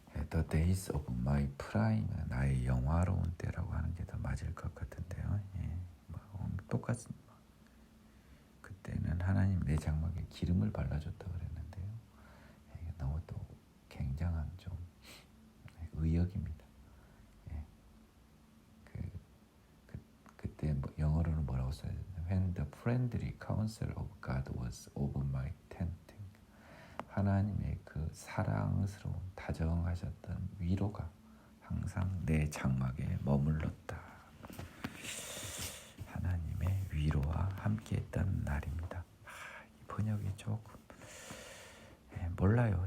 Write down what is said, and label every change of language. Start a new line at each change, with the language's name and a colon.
English: The days of my prime,
Korean: 나의 영화로운 때라고 하는 게 더 맞을 것 같은데요. 똑같습니다. 그때는 하나님 내 장막에 기름을 발라줬다 그랬는데요. 너무 또 굉장한 좀 의역입니다. 그때 영어로는 뭐라고 써야 되나?
English: When the friendly counsel of God was over my tent.
Korean: 하나님의 그 사랑스러운 다정하셨던 위로가 항상 내 장막에 머물렀다. 하나님의 위로와 함께했던 날입니다. 이 번역이 조금 몰라요.